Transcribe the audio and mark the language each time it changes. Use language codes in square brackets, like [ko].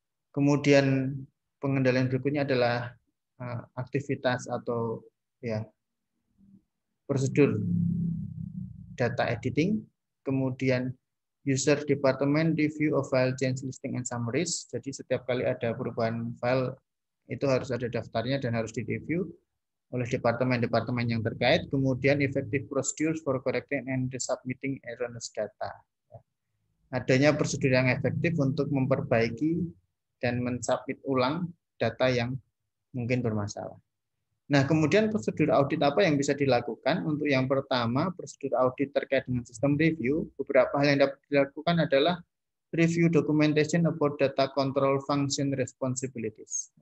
[id] Kemudian pengendalian berikutnya adalah aktivitas atau ya prosedur data editing, kemudian [en] user department review of file change listing and summaries. [id] Jadi setiap kali ada perubahan file itu harus ada daftarnya dan harus direview oleh departemen-departemen yang terkait. Kemudian [en] effective procedures for correcting and resubmitting erroneous data. [id] Adanya prosedur yang efektif untuk memperbaiki dan mensubmit ulang data yang mungkin bermasalah. Nah, kemudian prosedur audit apa yang bisa dilakukan? Untuk yang pertama, prosedur audit terkait dengan sistem review. Beberapa hal yang dapat dilakukan adalah [en] review documentation about data control function responsibilities.